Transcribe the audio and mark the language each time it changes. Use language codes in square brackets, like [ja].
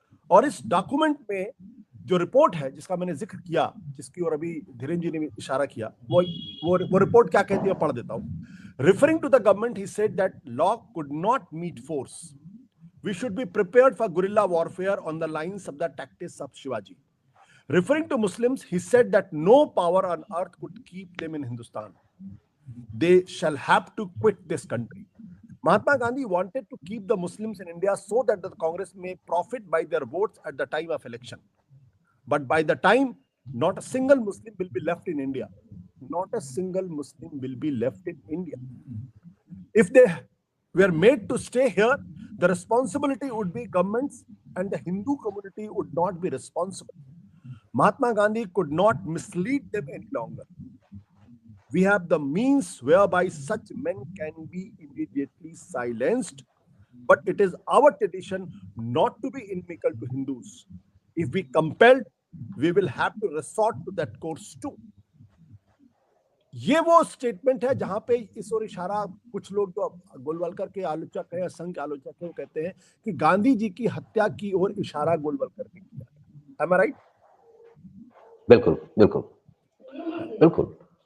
[hi] और इस डॉक्यूमेंट में जो रिपोर्ट है जिसका मैंने जिक्र किया, जिसकी ओर अभी धीरेन जी ने इशारा किया, वो रिपोर्ट क्या कहती है, पढ़ देता हूं। [en] Referring to the government, he said that law could not meet force, we should be prepared for guerrilla warfare on the lines of the tactics of Shivaji. Referring to Muslims, he said that no power on earth could keep them in Hindustan. They shall have to quit this country. Mahatma Gandhi wanted to keep the Muslims in India so that the Congress may profit by their votes at the time of election. But by the time, not a single Muslim will be left in India. Not a single Muslim will be left in India. If they were made to stay here, the responsibility would be governments, and the Hindu community would not be responsible. Mahatma Gandhi could not mislead them any longer. We have the means whereby such men can be immediately silenced, but it is our tradition not to be inimical to Hindus. If we compelled, we will have to resort to that course too. [hi] ये वो statement है जहां पे इस ओर इशारा, कुछ लोग जो गोलवलकर के आलोचक हैं, संघ के आलोचक हैं, वो कहते हैं कि गांधी जी की हत्या की ओर इशारा गोलवलकर ने किया। [en] Am I right? [hi] बिल्कुल बिल्कुल बिल्कुल।